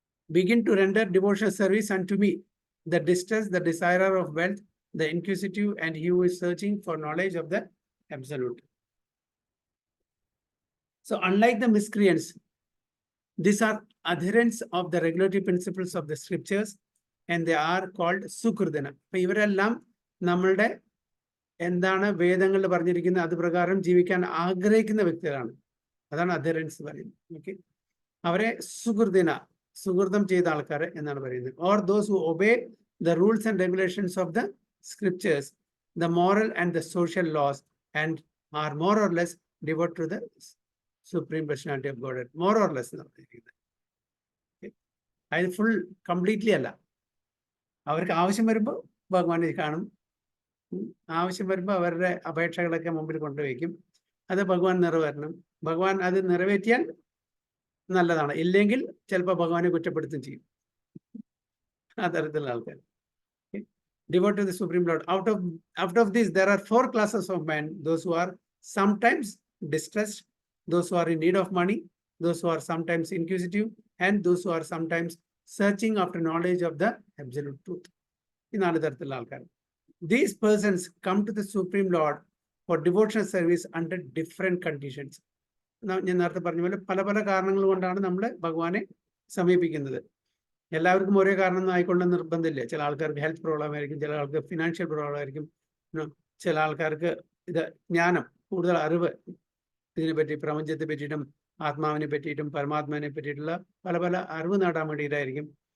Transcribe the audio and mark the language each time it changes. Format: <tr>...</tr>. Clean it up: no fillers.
<en>Begin to render devotional service unto me, the distressed, the desirer of wealth, the inquisitive, and he who is searching for knowledge of the absolute. So unlike the miscreants, these are adherents of the regulatory principles of the scriptures, and they are called sukrdana.</en> <ml>അപ്പൊ ഇവരെല്ലാം നമ്മളുടെ എന്താണ് വേദങ്ങളിൽ പറഞ്ഞിരിക്കുന്നത് അത് പ്രകാരം ജീവിക്കാൻ ആഗ്രഹിക്കുന്ന വ്യക്തികളാണ്. അതാണ് adherents പറയുന്നത്. ഓക്കെ, അവരെ സുഹൃതം ചെയ്ത ആൾക്കാർ എന്നാണ് പറയുന്നത്.</ml> <en>Or those who obey the rules and regulations of the scriptures, the moral and the social laws, and are more or less devout to the supreme personality of God. More or less</en> <ml>എന്ന് പറഞ്ഞിരിക്കുന്നത്. അത് full completely അല്ല. അവർക്ക് ആവശ്യം വരുമ്പോൾ ഭഗവാനെ കാണും. ആവശ്യം വരുമ്പോൾ അവരുടെ അപേക്ഷകളൊക്കെ മുമ്പിൽ കൊണ്ടുവയ്ക്കും. അത് ഭഗവാൻ നിറവേറണം. ഭഗവാൻ അത് നിറവേറ്റിയാൽ നല്ലതാണ്, ഇല്ലെങ്കിൽ ചിലപ്പോൾ ഭഗവാനെ കുറ്റപ്പെടുത്തും ചെയ്യും. ആ തരത്തിലുള്ള ആൾക്കാർ.</ml> <en>Devote to the Supreme Lord. Out of this, there are 4 classes of men: those who are sometimes distressed, those who are in need of money, those who are sometimes inquisitive, and those who are sometimes searching after knowledge of the absolute truth.</en> <ml>ഈ 4 തരത്തിലുള്ള ആൾക്കാർ.</ml> <en>These persons come to the Supreme Lord for devotional service under different conditions.</en> <ml>ഞാൻ നേരത്തെ പറഞ്ഞ പോലെ പല പല കാരണങ്ങൾ കൊണ്ടാണ് നമ്മൾ ഭഗവാനെ സമീപിക്കുന്നത്. എല്ലാവർക്കും ഒരേ കാരണം ഒന്നും ആയിക്കൊള്ളുന്ന നിർബന്ധമില്ല. ചില ആൾക്കാർക്ക് ഹെൽത്ത് പ്രോബ്ലം ആയിരിക്കും, ചില ആൾക്ക് ഫിനാൻഷ്യൽ പ്രോബ്ലം ആയിരിക്കും, ചില ആൾക്കാർക്ക് ഇത് ജ്ഞാനം, കൂടുതൽ അറിവ് ഇതിനെപ്പറ്റി, പ്രപഞ്ചത്തെ പറ്റിയിട്ടും ആത്മാവിനെ പറ്റിയിട്ടും പരമാത്മാവിനെ പറ്റിയിട്ടുള്ള പല പല അറിവ് നേടാൻ വേണ്ടിയിട്ടായിരിക്കും.</ml>